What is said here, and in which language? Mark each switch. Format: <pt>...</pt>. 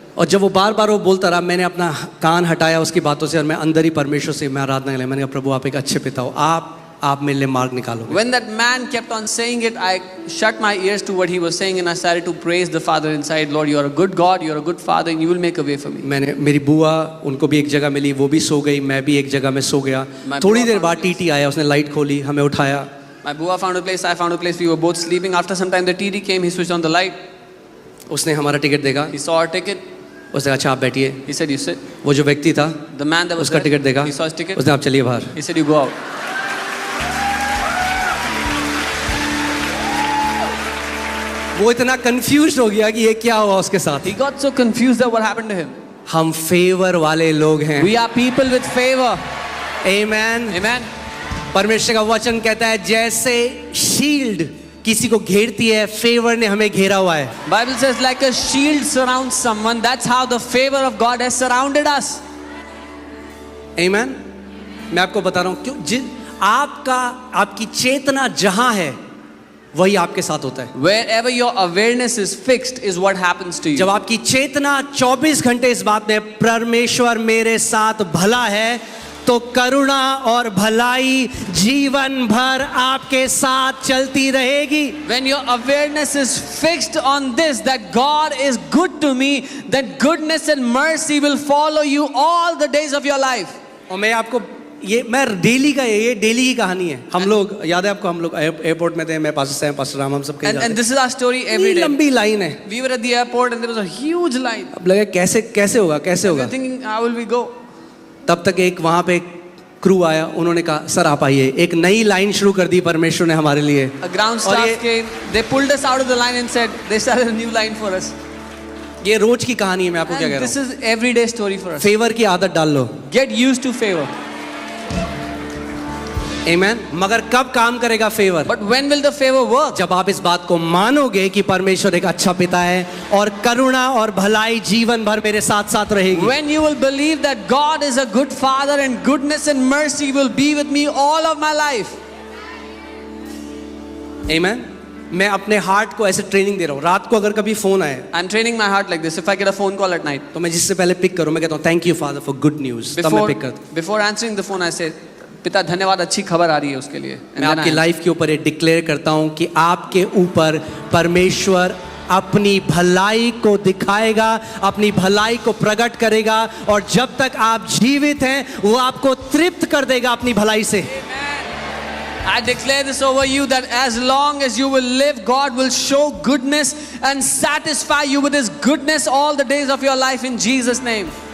<hi>और जब वो बार बार वो बोलता रहा मैंने अपना कान हटाया उसकी बातों से और मैं अंदर ही परमेश्वर से मैं आराधना कर मैंने कहा प्रभु आप एक अच्छे पिता हो, आप मेरे लिए मार्ग निकालो.</hi> <en>When that man kept on saying it, I shut my ears to what he was saying and I started to praise the Father inside. Lord, you are a good God, you are a good Father, and you will make a way for me.</en> <hi>मैंने मेरी बुआ उनको भी एक जगह मिली, वो भी सो गई, मैं भी एक जगह में सो गया. थोड़ी देर बाद टीटी आया, उसने लाइट खोली, हमें उठाया.</hi> <en>My Bua found a place, I found a place, we were both sleeping. After some time the TD came, he switched on the light.</en> <hi>उसने हमारा टिकट देखा.</hi> <en>He saw our ticket.</en> <hi>उसने कहा अच्छा आप बैठिए.</hi> <en>He said, you sit.</en> <hi>वो जो व्यक्ति था</hi> <en>The man that was</en> <hi>उसका</hi> <en>there,</en> <hi>टिकट देखा.</hi> <en>he saw his ticket.</en> <hi>उसने आप चलिए बाहर.</hi> <en>He said, you go out.</en> <hi>वो इतना कंफ्यूज हो गया कि ये क्या हुआ उसके साथ.</hi> <en>He got so confused that what happened to him.</en> <hi>हम फेवर वाले लोग हैं.</hi> <en>We are people with favor.</en> <hi>Amen.</hi> <en>Amen.</en> <hi>परमेश्वर का वचन कहता है जैसे शील्ड किसी को घेरती है, फेवर ने हमें घेरा हुआ है.</hi> <en>Bible says like a shield surrounds someone. That's how the favor of God has surrounded us.</en> <hi>आमेन. मैं आपको बता रहा हूं क्यों आपकी चेतना जहां है वही आपके साथ होता है.</hi> <en>Wherever your awareness is fixed is what happens to you.</en> <hi>जब आपकी चेतना 24 घंटे इस बात में परमेश्वर मेरे साथ भला है तो करुणा और भलाई जीवन भर आपके साथ चलती रहेगी.</hi> <en>When your awareness is fixed on this, that God is good to me, that goodness and mercy will follow you all the days of your life.</en> <hi>और मैं आपको मैं डेली का ये डेली की कहानी है. हम लोग याद है आपको, हम लोग एयरपोर्ट में थे, मैं पास्टर सैम, पास्टर राम, हम सब कहीं जाते</hi> <en>And this is our story every day.</en> <hi>लंबी लाइन है.</hi> <en>We were at the airport and there was a huge line.</en> <hi>अब लगे कैसे होगा</hi> <en>We were thinking, how will we go?</en> <hi>तब तक एक वहां पे क्रू आया, उन्होंने कहा सर आप आइए. एक नई लाइन शुरू कर दी परमेश्वर ने हमारे लिए.</hi> <en>A ground staff came, they pulled us out of the line and said, they started a new line for us.</en> <hi>ये रोज की कहानी है. मैं आपको क्या कह</hi> <en>And</en> <hi>रहा</hi> <en>this</en> <hi>हूँ,</hi> <en>is everyday story for us.</en> <hi>Favour की आदत डाल लो.</hi> <en>Get used to favor.</en> <hi>आमेन. मगर कब काम करेगा favour?</hi> <en>But when will the favor work?</en> <hi>जब आप इस बात को मानोगे कि परमेश्वर एक अच्छा पिता है और करुणा और भलाई जीवन भर मेरे साथ साथ रहेगी.</hi> <en>When you will believe that God is a good father and goodness and mercy will be with me all of my life.</en> <hi>आमेन. मैं अपने हार्ट को ऐसे ट्रेनिंग दे रहा हूँ, रात को अगर कभी फोन आए</hi> <en>I'm training my heart like this. If I get a phone call at night,</en> <hi>तो मैं जिससे पहले पिक करूँ, मैं कहता हूँ</hi> <en>thank you father for good news,</en> <hi>तब मैं पिक करता हूँ।</hi> <en>before answering the phone, I say,</en> <hi>पिता धन्यवाद, अच्छी खबर आ रही है उसके लिए।</hi> <en>And</en> <hi>मैं</hi> <en>then</en> <hi>आपकी</hi> <en>I</en> <hi>लाइफ के ऊपर ये डिक्लेयर करता हूँ कि आपके ऊपर परमेश्वर अपनी भलाई को दिखाएगा, अपनी भलाई को प्रकट करेगा, और जब तक आप जीवित हैं वो आपको तृप्त कर देगा अपनी भलाई से।</hi> <en>I declare this over you that as long as you will live, God will show goodness and satisfy you with His goodness all the days of your life in Jesus' name.</en>